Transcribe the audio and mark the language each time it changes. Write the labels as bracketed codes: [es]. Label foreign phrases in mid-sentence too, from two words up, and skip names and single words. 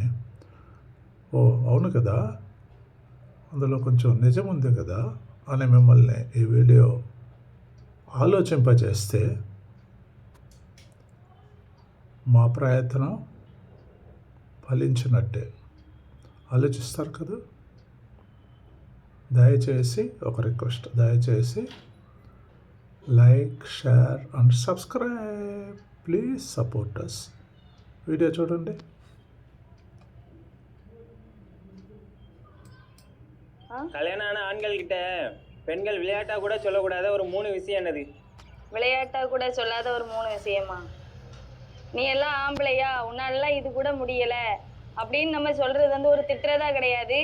[te] అవును కదా, అందులో కొంచెం నిజం ఉంది కదా అని మిమ్మల్ని ఈ వీడియో ఆలోచింపజేస్తే మా ప్రయత్నం ఫలించినట్టే. ఆలోచిస్తారు కదా. దయచేసి ఒక రిక్వెస్ట్, దయచేసి [en] like, share and subscribe. please support us. [te] వీడియో చూడండి. [ta] கல்யாணம் ஆன ஆண்கள் கிட்ட பெண்கள் விளையாட்டா கூட சொல்லக்கூடாத ஒரு 3 விஷயம் என்னது? விளையாட்டா கூட சொல்லாத ஒரு 3 விஷயமா? நீ எல்லாம் ஆம்பளையா, உன்னால இது கூட முடியல அப்படின்னு நம்ம சொல்றது வந்து ஒரு திட்டுறதா கிடையாது.